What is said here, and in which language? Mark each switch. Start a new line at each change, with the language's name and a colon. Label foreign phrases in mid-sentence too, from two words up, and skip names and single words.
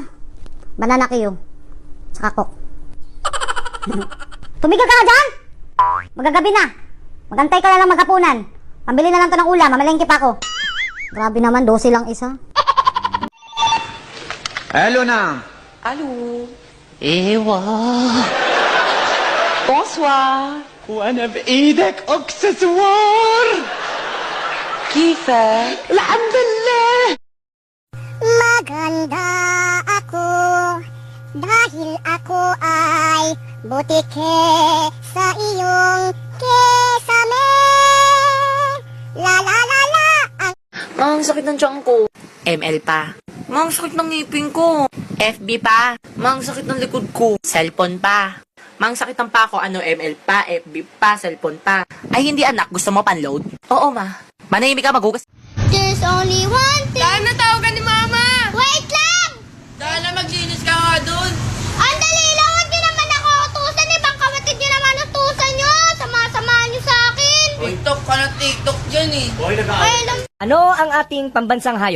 Filipino: Banana kayo. Saka coke. Tumigil ka na dyan! Magagabi na. Magantay ka na lang maghapunan. Pambili na lang to ng ulam, mamalengke pa ako. Grabe naman, 12 lang isa. Hello na.
French: Allô?
Arabic: Ewa.
French: Bonsoir.
Arabic: وانا بايدك اكسسوار. كيفك؟ الحمد لله.
Filipino: Maganda ako dahil ako ay butike sa iyong kesame. La la la la. Ang sakit ng tiyan ko. ML pa. Mang sakit ng ngipin ko. FB pa. Mang sakit ng likod ko. Cellphone pa. Mang sakit ng pa ako. Ano, ML pa, FB pa, cellphone pa. Ay, hindi anak. Gusto mo panload? Oo, ma. Manahimik ka, maghugas.
English: There's only one thing.
Filipino: Dahil natawagan ni Mama! Wait lang! Dahil na maglinis ka nga dun. Ang dali lang, huwag nyo naman ako utusan. Ibang kapatid nyo naman utusan nyo. Sama-samahan nyo sa akin. TikTok ka na TikTok dyan eh. Ay, alam. Ano ang ating pambansang hayop?